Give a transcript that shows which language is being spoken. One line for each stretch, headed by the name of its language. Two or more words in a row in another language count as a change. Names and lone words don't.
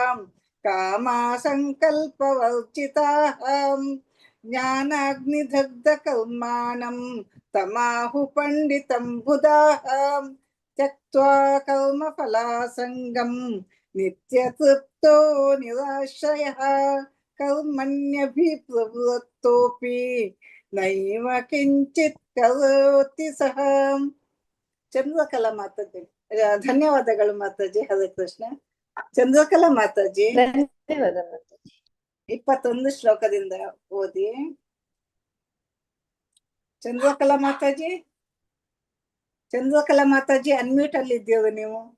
Sanskrit: कामासङ्कल्पवर्जिताः ज्ञानाग्निदग्धकर्माणं तमाहुः पण्डितं बुधाः त्यक्त्वा कर्मफलासङ्गं नित्यतृप्तो निराश्रयः कर्मण्यभिप्रवृत्तोऽपि नैव किञ्चित् करोति सः।
Kannada: ಚಂದ್ರಕಲಾ ಮಾತಾಜಿ ಧನ್ಯವಾದಗಳು ಮಾತಾಜಿ.
Sanskrit: ಹರೇ ಕೃಷ್ಣ.
Kannada: ಚಂದ್ರಕಲಾ ಮಾತಾಜಿ ಧನ್ಯವಾದ ಮಾತಾಜಿ. 21 ಶ್ಲೋಕದಿಂದ ಓದಿ. ಚಂದ್ರಕಲಾ ಮಾತಾಜಿ ಅನ್ಮ್ಯೂಟ್ ಅಲ್ಲಿ ಇದ್ದೀವಿ ನೀವು.